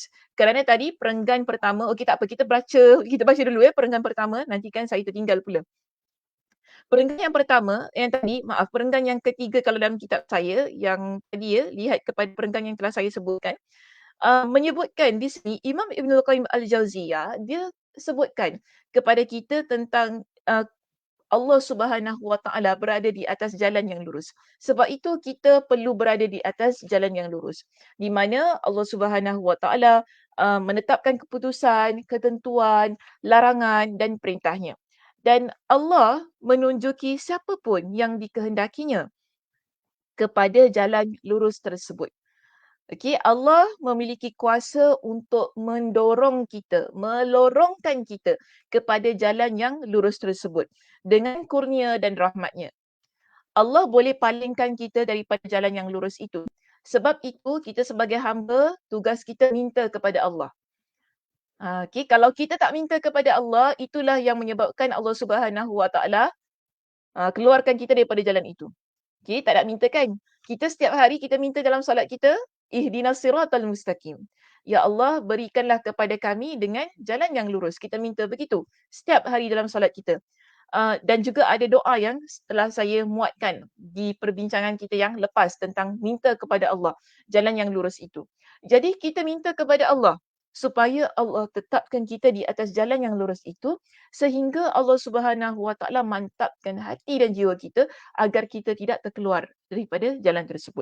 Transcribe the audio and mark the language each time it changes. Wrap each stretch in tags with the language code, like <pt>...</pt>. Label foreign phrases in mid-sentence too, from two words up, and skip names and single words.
<ms>Kerana tadi perenggan pertama, okey tak apa kita baca dulu ya perenggan pertama, nanti kan saya tertinggal pula. Perenggan yang pertama, perenggan yang ketiga kalau dalam kitab saya yang tadi ya, lihat kepada perenggan yang telah saya sebutkan, menyebutkan di sini Imam Ibnul Qayyim Al-Jauziyah, dia sebutkan kepada kita tentang, Allah</ms> <ar>سبحانه وتعالى</ar> <ms>berada di atas jalan yang lurus. Sebab itu kita perlu berada di atas jalan yang lurus. Di mana Allah</ms> <ar>سبحانه وتعالى</ar> <ms>menetapkan keputusan, ketentuan, larangan dan perintahnya. Dan Allah menunjuki siapa pun yang dikehendakinya kepada jalan lurus tersebut. Okey, Allah memiliki kuasa untuk mendorong kita, melorongkan kita kepada jalan yang lurus tersebut dengan kurnia dan rahmatnya. Allah boleh palingkan kita daripada jalan yang lurus itu. Sebab itu kita sebagai hamba, tugas kita minta kepada Allah. Okey, kalau kita tak minta kepada Allah, itulah yang menyebabkan Allah</ms> <ar>سبحانه وتعالى</ar> <ms>keluarkan kita daripada jalan itu. Okey, tak nak minta kan? Kita setiap hari kita minta dalam solat kita,</ms> <ar>اهدنا الصراط المستقيم.</ar> <ms>Ya Allah, berikanlah kepada kami dengan jalan yang lurus. Kita minta begitu setiap hari dalam solat kita. Dan juga ada doa yang telah saya muatkan di perbincangan kita yang lepas tentang minta kepada Allah, jalan yang lurus itu. Jadi kita minta kepada Allah supaya Allah tetapkan kita di atas jalan yang lurus itu sehingga Allah</ms> <ar>سبحانه وتعالى</ar> <ms>mantapkan hati dan jiwa kita agar kita tidak terkeluar daripada jalan tersebut.</ms>